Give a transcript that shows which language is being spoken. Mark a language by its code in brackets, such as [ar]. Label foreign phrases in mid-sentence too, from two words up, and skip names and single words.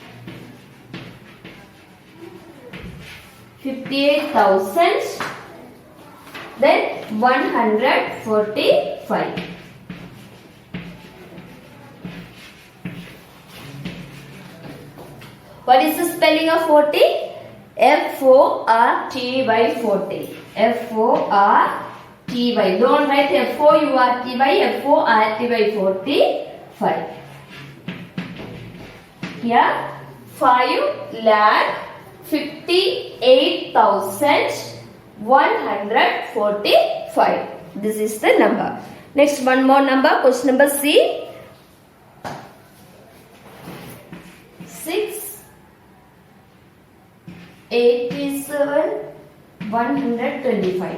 [en] 58,000. Then 145. What is the spelling of 40? F-O-R-T-Y 40. F-O-R-T-Y. Don't write F-O-U-R-T-Y. F-O-R-T-Y 45. Here 5,58,145. This is the number. Next, one more number. Question number C. 687,125.